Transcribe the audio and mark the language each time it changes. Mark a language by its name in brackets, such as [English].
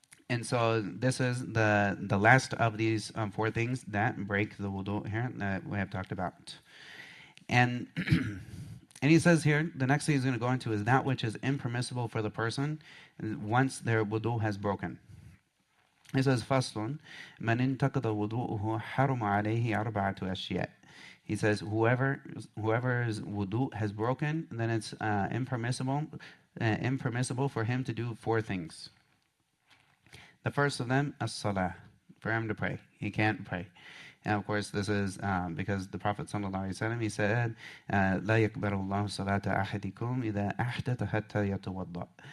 [English] And so this is the last of these four things that break the wudu here that we have talked about. And and he says here, the next thing he's going to go into is that which is impermissible for the person once their wudu has broken. He says, [Arabic] فَصْلٌ مَنْ انتقض وُضُوءُهُ حَرُمَ عَلَيْهِ أَرْبَعَةُ أَشْيَاء. [English] He says, whoever's wudu has broken, then it's impermissible for him to do four things. The first of them, as-salah, for him to pray. He can't pray. And of course, this is because the Prophet ﷺ, he said, [Arabic] لا يقبل الله صلاة أحدكم إذا أحدث حتى يتوضأ.